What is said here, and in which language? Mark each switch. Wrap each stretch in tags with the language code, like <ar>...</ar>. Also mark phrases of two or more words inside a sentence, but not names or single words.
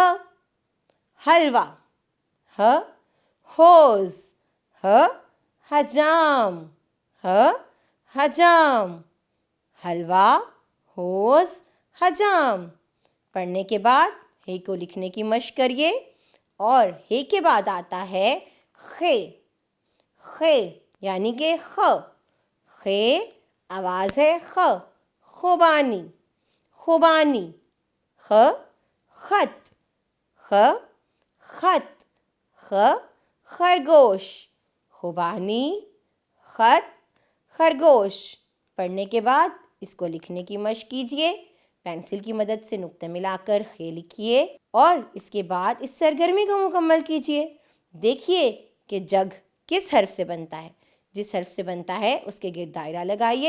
<ur>حلوہ، ہ ہوز، ہ حجام، ہ حجام، حلوہ، ہوز، حجام۔ پڑھنے کے بعد ہے کو لکھنے کی مشق کریے اور ہے کے بعد آتا ہے خے۔ خے یعنی کہ خ۔ خے، آواز ہے خ، خوبانی، خوبانی، خ خط، خ خط، خ خرگوش، خوبانی، خط، خرگوش۔ پڑھنے کے بعد اس کو لکھنے کی مشق کیجیے، پینسل کی مدد سے نقطے ملا کر خ لکھیے اور اس کے بعد اس سرگرمی کو مکمل کیجیے۔ دیکھیے کہ جگ کس حرف سے بنتا ہے، جس حرف سے بنتا ہے اس کے گرد دائرہ لگائیے۔</ur>